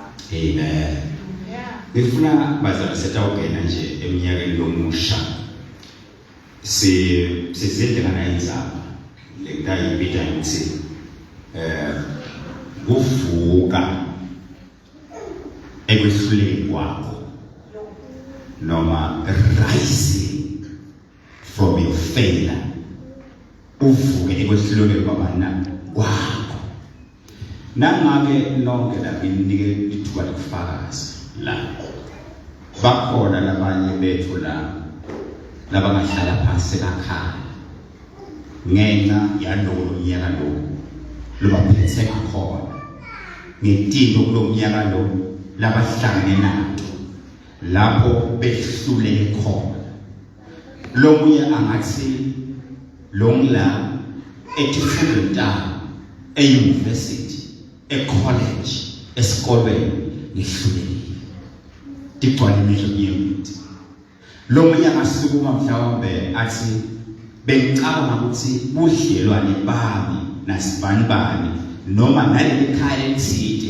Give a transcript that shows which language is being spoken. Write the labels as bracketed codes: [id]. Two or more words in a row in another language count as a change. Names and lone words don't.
[ss] amen ngifuna bazalwane setawugena nje eminyakeni yomusha sizindlela nayinzaba lekayibita ukuthi kuvuka ekwehluleni kwakho noma [en] rising from your failure [ss] uvuke ekwehluleni kwabana kwakho nangabe nonke labinike ithuba lokufakaza la bakhona labanye bethu la labangahlala phansi ekhaya ngenxa yalolu nyaka lo lobaphethe ngakhona ngetinto kulomnyaka lo labahlangene nato lapho behluleke khona lomunye angathi longla etifunda e-university e-college esikolweni ngihlulekile tigcwala imihlo yemithi lomunye angasukuma mhlawumbe athi bengicabanga ukuthi budlelwane bami nasibanibani noma naleli khaya elithide